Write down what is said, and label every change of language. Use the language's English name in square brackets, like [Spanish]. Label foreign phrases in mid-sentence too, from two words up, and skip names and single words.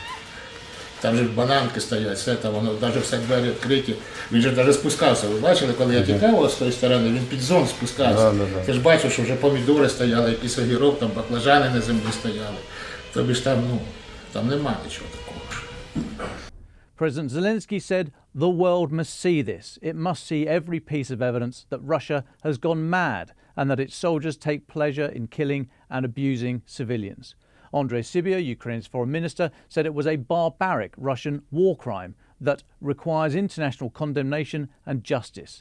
[Ukrainian] Там же бананки стоять, все там, воно навіть все двері відкриті. Він же навіть спускався. Ви бачили, коли я тікав з тої сторони, він під зон спускався. Ти ж бачив, що вже помідори стояли, якийсь огірок, там баклажани на землі стояли. Тобі ж там, там нема нічого такого. [English] President Zelensky said the world must see this. It must see every piece of evidence that Russia has gone mad and that its soldiers take pleasure in killing and abusing civilians. Andrei Sybiha, Ukraine's foreign minister, said it was a barbaric Russian war crime that requires international condemnation and justice.